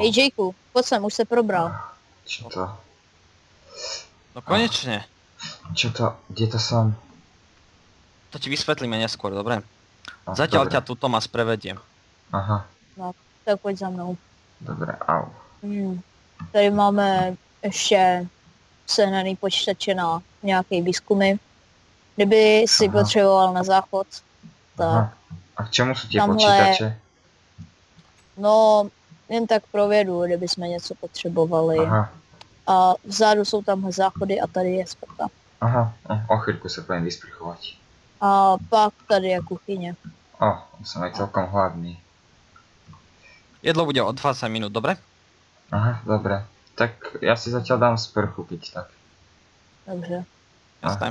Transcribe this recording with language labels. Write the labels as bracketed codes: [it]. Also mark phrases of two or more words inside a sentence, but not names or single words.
[cs] Hej Jakeu, pojď sem, už se probral. [sk] Čo to? No konečne. Čo to? Kde to som? To ti vysvetlíme neskôr, dobre? A, Zatiaľ dobre. ťa tu Tomás prevedie. Aha, [cs] Tak pojď za mnou. [sk] dobre, au. [cs] Tady máme ještě sehnaný počítače na nějaký výzkumy. Kdyby si Aha. potřeboval na záchod, tak [sk] Aha. A k čemu sú tie [cs] Tamhle- [sk] počítače? [cs] no jen tak pro vědu, kdyby jsme něco potřebovali. Aha, A vzadu jsou tamhle záchody a tady je sprcha. aha, [sk] o chvíľku sa poviem vysprchovať. [cs] A pak tady je kuchyně. [sk] Som aj celkom hladný. Jedlo bude o 20 minút, dobre? Aha, dobre. Tak ja si zatiaľ dám sprchu, keď tak. [cs] Dobře. [sk] Jasné.